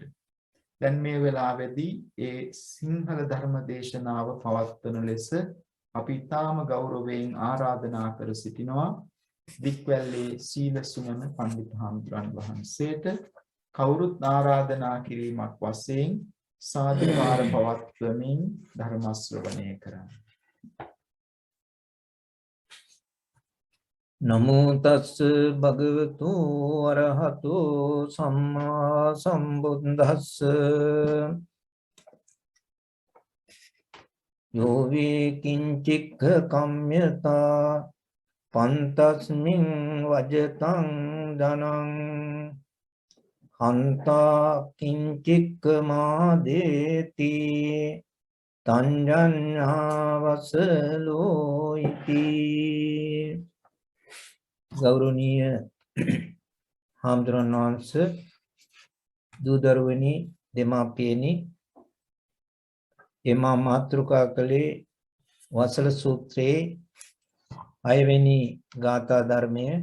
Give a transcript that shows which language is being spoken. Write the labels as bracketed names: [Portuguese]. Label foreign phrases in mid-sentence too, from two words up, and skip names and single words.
[Sinhala] දැන් මේ වෙලාවේදී ඒ සිංහල ධර්ම දේශනාව පවත්වන ලෙස අපි ඊටාම ගෞරවයෙන් ආරාධනා කර සිටිනවා දික්වැල්ලේ සීල සුමන පඬිත් හාමුදුරන් වහන්සේට. කවුරුත් ආරාධනා කිරීමක් වශයෙන් සාදුකාර පවත්වමින් ධර්ම ශ්‍රවණය කරන්න. [Pali] නමෝ තස්ස භගවතු අරහතෝ සම්මා සම්බුද්දස්ස යෝ වේ කිංචික්ඛ කම්යතා පන්තස්මින් වජතං ධනං හන්තා කිංචික්ඛ මාදේති තංජඤ්ඤාවසලෝ ඉති. [Sinhala] ගෞරවනීය හාමුදුරන් වහන්සේ, දූ දරුවනි, දෙමාපියනි, එමා මාතෘකා කළේ වසල සූත්‍රයේ 6 වෙනි ගාථා ධර්මය.